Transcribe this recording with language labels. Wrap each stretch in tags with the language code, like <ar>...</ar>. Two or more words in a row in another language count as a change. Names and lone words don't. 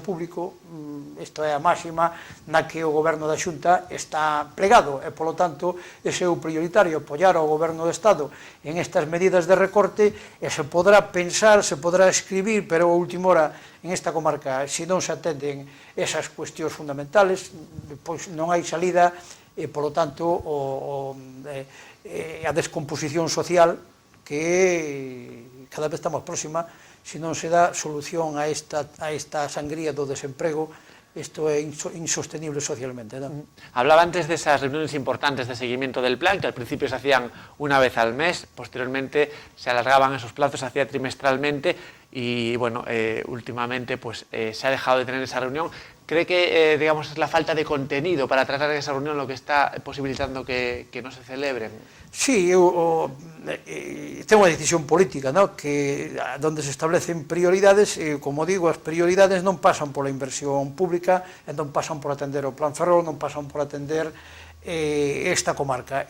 <gl>público, isto é a máxima na que o Goberno da Xunta está plegado, e polo tanto ese é o prioritario, apoiar ao Goberno do Estado en estas medidas de recorte, e se podrá pensar, se podrá escribir, pero a última hora en esta comarca, se non se atenden esas cuestións fundamentales, pois non hai salida, e polo tanto a descomposición social que cada vez está máis próxima, se non se dá solución a esta sangría do desemprego, esto é insostenible socialmente, ¿no?</gl> <es>Hablaba antes de esas reuniones importantes de seguimiento del plan, que al principio se hacían una vez al mes, posteriormente se alargaban esos plazos, se hacía trimestralmente, y bueno, últimamente pues se ha dejado de tener esa reunión. ¿Cree que digamos, es la falta de contenido para tratar esa reunión lo que está posibilitando que no se celebren?</es> <gl>Sí, ten unha decisión política, ¿no?</gl> <es>Que donde se establecen prioridades, como digo,</es> <gl>as prioridades non pasan pola inversión pública, non pasan por atender o plan ferrol, non pasan por atender esta comarca.</gl>